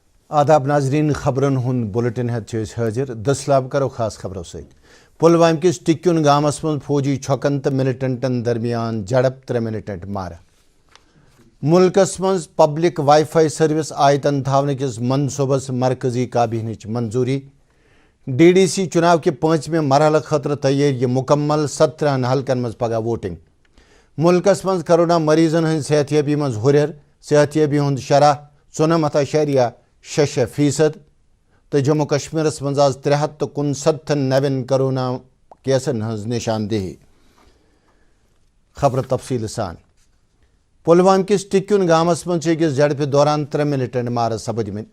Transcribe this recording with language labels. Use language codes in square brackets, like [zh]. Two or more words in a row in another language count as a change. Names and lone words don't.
[ks] آداب ناظرین خبرن ہند بلٹن ہیت حاضر دسلاب کرو خاص خبروں ست پلوامہ کس ٹکن گامس من فوجی چھکن تو ملٹنٹن درمیان جڑپ 3 ملٹنٹ مارا ملکس من [en] public Wi-Fi service [ks] آیتن تھاون کس منصوبس مرکزی کابینہ منظوری ڈی ڈی سی چناو کے 5ویں مرحلہ خاطر تیاری مکمل 17 حلقن مز پگہ ووٹنگ ملکس من کرونا مریضن ہند صحت یابی مز ہریر صحت یابی ہند شرح 94.6% تو جموں کشمیرس مز آز 369 نوین کرونا کیسن ہز نشاندہی خبر تفصیل سان پلوامہ کس ٹکن گامس من أکس جڑپہ دوران 3 ملٹنٹ مارہ سپدمت